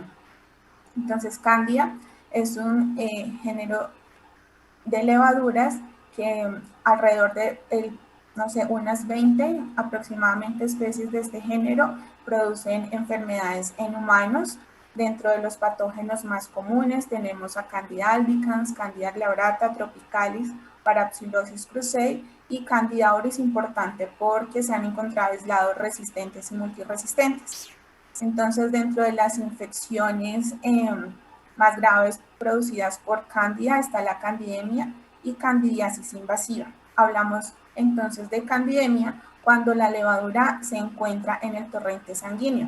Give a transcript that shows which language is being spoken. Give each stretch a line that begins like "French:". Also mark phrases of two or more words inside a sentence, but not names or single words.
Spanish: Entonces, cándida es un género de levaduras que alrededor de unas 20 aproximadamente especies de este género producen enfermedades en humanos. Dentro de los patógenos más comunes tenemos a Candida albicans, Candida glabrata, tropicalis, Parapsilosis cruzi y Candida auris, importante porque se han encontrado aislados resistentes y multiresistentes. Entonces, dentro de las infecciones más graves producidas por Cándida está la candidemia y candidiasis invasiva. Hablamos entonces de candidemia cuando la levadura se encuentra en el torrente sanguíneo.